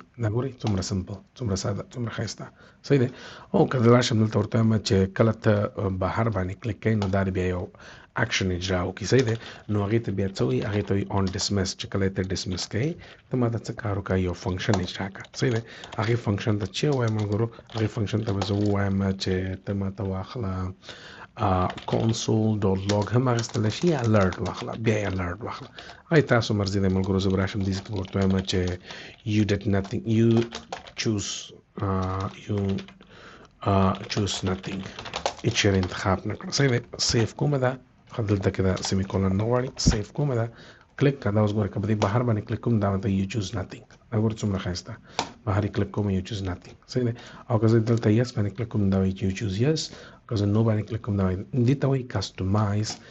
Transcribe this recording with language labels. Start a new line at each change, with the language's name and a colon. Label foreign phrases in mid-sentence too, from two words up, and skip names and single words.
Pashto: دا ګورئ څومره سمپل څومره ساده څومره ښایسته صحیح دی او که زه راشم دلته ورته وایم چې کله ته بهر باندې کلیک کوې نو دا بیا یو اکشن اجرا وکړي صحیح دی نو هغې ته بیا څه وایي هغې ته وایي
English: on dismiss
Pashto: چې کله ته ډسمس کوې ته ما ته څه کار وکړه یو فنکشن اجرا کړه صحیح دی هغې فنکشن ته چې ووایم ملګرو هغې فنکشن ته به زه ووایم چې ته ما ته واخله console.log هم اخیستلی شي یا الرټ واخله بیا یې الرټ واخله هغې تاسو مرضي دی ملګرو زه به راشم دې ځای کې ورته وایم چې
English: you did nothing you choose nothing
Pashto: چیرې انتخاب نه کړ صحیح دی سیف کومه ده دلته کې دا سیمی کولن نه غواړي سیف کومه ده کلیک کړه دا اوس ګوره که په دې بهر باندې کلیک کوم دا ته
English: you choose nothing
Pashto: دا ګوره څومره ښایسته بهر یې کلیک کوم
English: you choose nothing
Pashto: صحیح دی او که زه دلته یس باندې کلیک کوم دا وایي
English: you choose yes
Pashto: که زه نو باندې کلیک کوم دا وایي دې ته وایي کسټمایز